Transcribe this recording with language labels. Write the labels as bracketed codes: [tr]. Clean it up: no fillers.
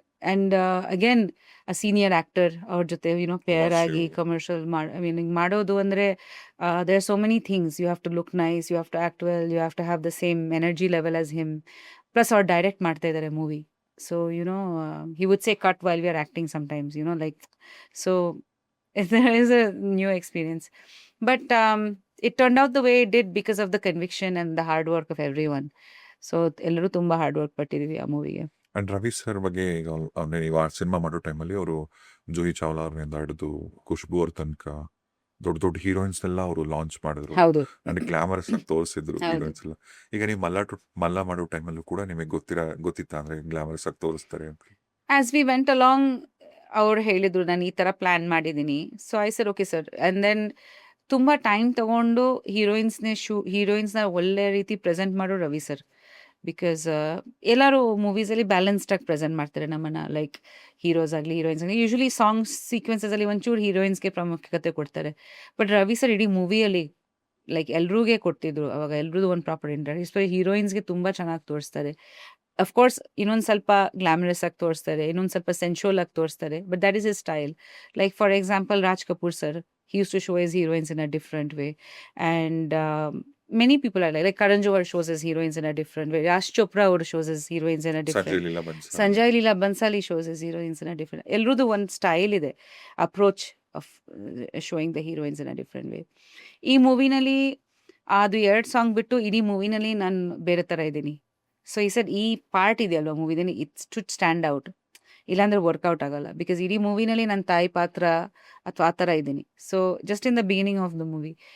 [en] and again a senior actor [kn] ಅವ್ರ ಜೊತೆ [en] Pair ಆಗಿ commercial ಮಾಡೋದು ಅಂದರೆ there are so many things. You have to look nice, you have to act well, you have to have the same energy level as him. [kn] Plus ಅವ್ರು direct ಮಾಡ್ತಾ ಇದ್ದಾರೆ movie. [en] So he would say cut while we are acting sometimes, like, so there is a new experience. But it turned out the way it did because of the conviction and the hard work of everyone. [kn] So ಎಲ್ಲರೂ ತುಂಬ hard work ಪಟ್ಟಿದ್ದೀವಿ ಆ ಮೂವಿಗೆ. And Ravi sir ಬಗ್ಗೆ ಈಗ ನೀವು ಆ cinema ಮಾಡೋ ಟೈಮಲ್ಲಿ ಅವರು ಜೂಹಿ ಚಾವ್ಲಾ ಅವ್ರಿಂದ ಹಿಡಿದು ಖುಷ್ಬು ಅವ್ರ ತನಕ ದೊಡ್ಡ ದೊಡ್ಡ ಹೀರೋಯಿನ್ಸ್ ಎಲ್ಲ ಅವರು ಲಾಂಚ್ ಮಾಡಿದ್ರು. ಹೌದು, ಅಂಡ್ ಗ್ಲಾಮರಸ್ ಆಗಿ ತೋರಿಸಿದ್ರು ಹೌದು. ಹೀರೋಯಿನ್ಸ್ ಎಲ್ಲ. ಈಗ ನೀವು ಮಲ್ಲ ಮಾಡೋ ಟೈಮಲ್ಲೂ ಕೂಡ ನಿಮಗೆ ಗೊತ್ತಿತ್ತ ಅಂದ್ರೆ ಗ್ಲಾಮರಸ್ ಆಗಿ ತೋರಿಸ್ತಾರೆ ಅಂತ? [en] as we went along [kn] ಅವ್ರು ಹೇಳಿದ್ರು ನಾನು ಈ ಥರ ಪ್ಲ್ಯಾನ್ ಮಾಡಿದ್ದೀನಿ. So I sir okay sir. And then ತುಂಬ ಟೈಮ್ ತಗೊಂಡು ಹೀರೋಯಿನ್ಸ್ನ ಒಳ್ಳೆ ರೀತಿ ಪ್ರೆಸೆಂಟ್ ಮಾಡೋ ರವಿ ಸರ್. ಬಿಕಾಸ್ ಎಲ್ಲರೂ ಮೂವೀಸಲ್ಲಿ ಬ್ಯಾಲೆನ್ಸ್ಡ್ ಆಗಿ ಪ್ರೆಸೆಂಟ್ ಮಾಡ್ತಾರೆ ನಮ್ಮನ್ನು. ಲೈಕ್ ಹೀರೋಸ್ ಆಗಲಿ ಹೀರೋಯಿನ್ಸ್ ಆಗಲಿ ಯೂಶ್ವಲಿ ಸಾಂಗ್ಸ್ ಸೀಕ್ವೆನ್ಸಲ್ಲಿ ಒಂಚೂರು ಹೀರೋಯಿನ್ಸ್ಗೆ ಪ್ರಾಮುಖ್ಯತೆ ಕೊಡ್ತಾರೆ. ಬಟ್ ರವಿ ಸರ್ ಇಡೀ ಮೂವಿಯಲ್ಲಿ ಲೈಕ್ ಎಲ್ರಿಗೂ ಕೊಡ್ತಿದ್ರು. ಅವಾಗ ಎಲ್ರದ್ದು ಒಂದು ಪ್ರಾಪರ್ ಇಂಟ್ರೆಸ್ಟ್. ಸೊ ಹೀರೋಯಿನ್ಸ್ಗೆ ತುಂಬ ಚೆನ್ನಾಗಿ ತೋರಿಸ್ತಾರೆ. ಅಫ್ಕೋರ್ಸ್ ಇನ್ನೊಂದು ಸ್ವಲ್ಪ ಗ್ಲಾಮರಸ್ ಆಗಿ ತೋರಿಸ್ತಾರೆ, ಇನ್ನೊಂದು ಸ್ವಲ್ಪ ಸೆನ್ಶುವಲ್ ಆಗಿ ತೋರಿಸ್ತಾರೆ. [en] But that is his style. Like for example Raj Kapoor sir, he used to show his heroines in a different way. And many people are like Karan Johar shows his heroines in a different way. Yash Chopra shows his heroines in a different way. Sanjay Leela Bansali shows his heroines in a different way. Elrudu one style ide, approach of showing the heroines in a different way. [kn] ಈ ಮೂವಿನಲ್ಲಿ ಅದು 2 song ಬಿಟ್ಟು ಇಡೀ ಮೂವಿನಲ್ಲಿ ನಾನು ಬೇರೆ ಥರ ಇದ್ದೀನಿ. So he said ಈ part ಇದೆಯಲ್ವ ಮೂವಿದಲ್ಲಿ [en] it's to stand out, [kn] ಇಲ್ಲಾಂದ್ರೆ ವರ್ಕೌಟ್ ಆಗಲ್ಲ. ಬಿಕಾಸ್ ಇಡೀ ಮೂವಿನಲ್ಲಿ ನನ್ನ ತಾಯಿ ಪಾತ್ರ ಅಥವಾ ಆ ಥರ ಇದ್ದೀನಿ. So [en] Just in the beginning of the movie.